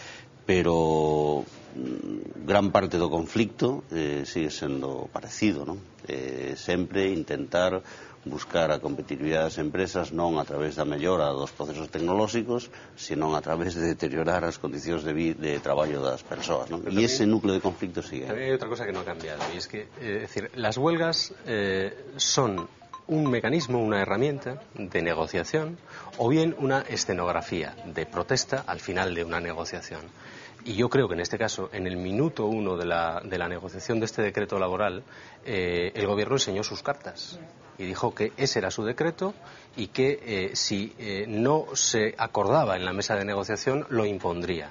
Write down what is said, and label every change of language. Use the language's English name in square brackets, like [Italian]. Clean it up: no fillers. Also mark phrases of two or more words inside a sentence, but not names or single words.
[Galician] Pero gran parte do conflicto sigue sendo parecido, non? Sempre intentar buscar a competitividade das empresas non a través da mellora dos procesos tecnolóxicos, senón a través de deteriorar as condicións de traballo das persoas, ¿no? [Spanish] Y ese núcleo de conflicto sigue. También hay otra cosa que no ha cambiado, y es que las huelgas son un mecanismo, una herramienta de negociación o bien una escenografía de protesta al final de una negociación. Y yo creo que en este caso, en el minuto 1 de la negociación de este decreto laboral, el Gobierno enseñó sus cartas y dijo que ese era su decreto y que si no se acordaba en la mesa de negociación, lo impondría.